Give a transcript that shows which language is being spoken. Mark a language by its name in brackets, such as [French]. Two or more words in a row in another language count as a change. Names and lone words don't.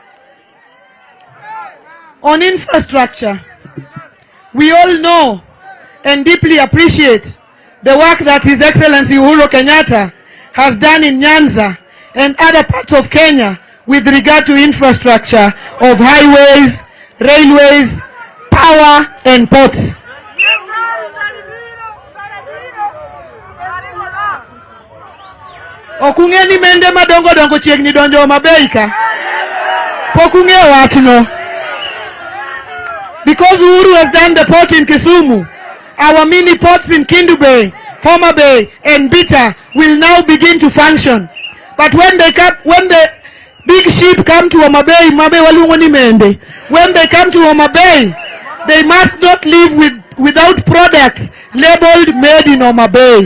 [English] On infrastructure, we all know and deeply appreciate the work that His Excellency Uhuru Kenyatta has done in Nyanza and other parts of Kenya with regard to infrastructure of highways, railways, power and ports. [Luo (Kenya and Tanzania)] Okungeni mende madongo dongo chiegni donjo Homabay ka. Pokunge watno. [English] Because Uhuru has done the port in Kisumu, our mini ports in Mutembei, Homabay and Bita will now begin to function. But when the big ship come to Homabay, when they come to Homabay, they must not leave without products labeled made in Homabay.